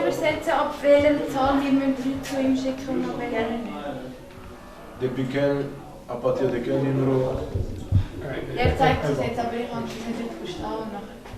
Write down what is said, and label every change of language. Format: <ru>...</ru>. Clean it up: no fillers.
<de>einschätzen, ab welcher Zahl wir Leute zu ihm schicken und ab welcher nicht?</de> <fr>Depuis quel, à partir de quel numéro?</fr> <de>Er zeigt es jetzt, aber ich kann es nicht verstehen nachher.</de>